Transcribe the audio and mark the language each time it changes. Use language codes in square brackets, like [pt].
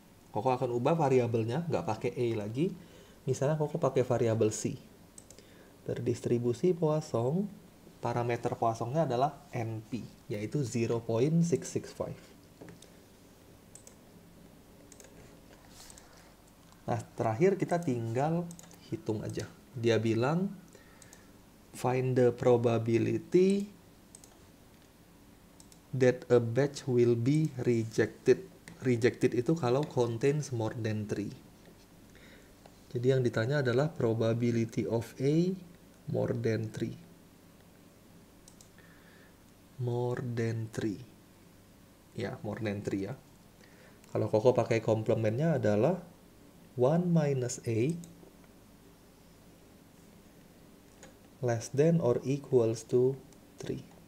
[id] Koko akan ubah variabelnya, nggak pakai A lagi. Misalnya Koko pakai variabel C. Terdistribusi Poisson, parameter Poissonnya adalah NP, yaitu 0.665. Nah, terakhir kita tinggal hitung aja. Dia bilang, [en] find the probability that a batch will be rejected. Rejected [id] itu kalau [en] contains more than 3. [id] Jadi yang ditanya adalah [en] probability of A more than 3. More than 3. Ya, more than 3 ya. [id] Kalau Koko pakai komplementnya adalah [en] 1 minus A less than or equals to 3.